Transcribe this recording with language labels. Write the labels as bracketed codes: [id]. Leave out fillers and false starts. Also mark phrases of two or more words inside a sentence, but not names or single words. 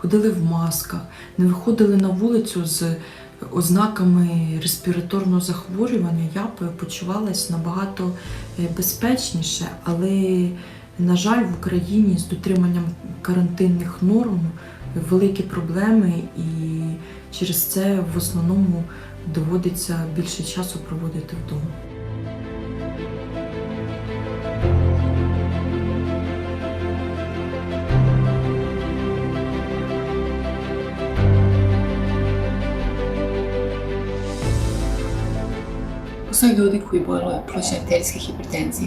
[uk] в масках, не виходили на вулицю з ознаками респіраторного захворювання, я почувалася набагато безпечніше, але, на жаль, в Україні з дотриманням карантинних норм великі проблеми, і через це в основному доводиться більше часу проводити вдома. [hr] Postoje ljudi koji boluju od plućne arterijske hipertenzije.